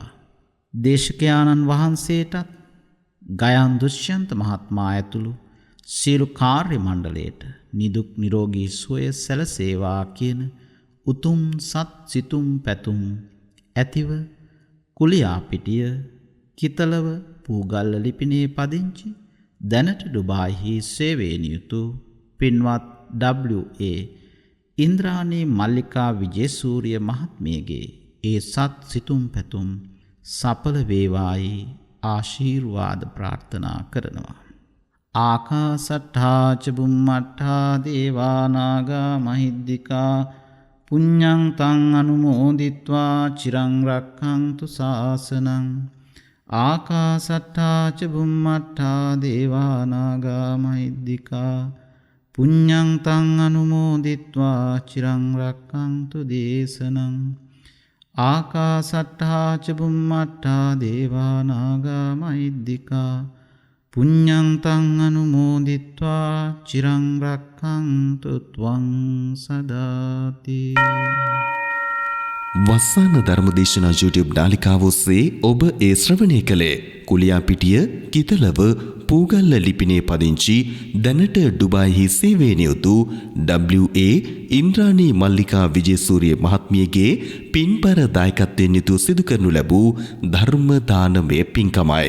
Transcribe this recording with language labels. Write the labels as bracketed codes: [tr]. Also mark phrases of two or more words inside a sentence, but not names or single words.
[si] දේශකයාණන් වහන්සේටත් ගයන් දුෂ්‍යන්ත මහත්මයා ඇතුළු සියලු කාර්ය මණ්ඩලයට නිදුක් නිරෝගී සුවය සැලසේවා කියන උතුම් සත් සිතුම් පැතුම් ඇතිව කුලියාපිටිය කිතලව පූගල්ල ලිපිනේ පදිංචි දැනට ඩුබායිහි සේවයේ නියුතු පින්වත් W.A. ඉන්ද්‍රාණී මල්ලිකා විජේසූරිය මහත්මියගේ ඒ සත් සිතුම් පැතුම් සඵල වේවායි ආශිර්වාද ප්‍රාර්ථනා කරනවා. [pi] ආකාසට්ඨා ච බුම්මට්ඨා දේවා නාග මහිද්దికා පුඤ්ඤං තං අනුමෝදිත්වා චිරං රක්ඛන්තු ශාසනං. ආකාසට්ඨා ච බුම්මට්ඨා දේවා නාග මහිද්దికා පුඤ්ඤං තං අනුමෝදිත්වා චිරං රක්ඛන්තු දේශනං. ආකාසට්ඨා ච බුම්මට්ඨා දේවා නාග මහිද්దికා පුඤ්ඤං තං අනුමෝදිත්වා චිරං රක්ඛන්තු ත්වං සදාති. [si] වස්සාන ධර්මදේශනා YouTube නාලිකාව ඔස්සේ ඔබ ඒ ශ්‍රවණය කළේ කුලියාපිටිය කිතලව පූගල්ල ලිපිනේ පදිංචි දැනට ඩුබායිහි සේවයේ නියුතු WA ඉන්ද්‍රාණී මල්ලිකා විජේසූරිය මහත්මියගේ පින්බර දායකත්වයෙන් යුතු සිදු කරනු ලැබූ ධර්ම දානමය පින්කමයි.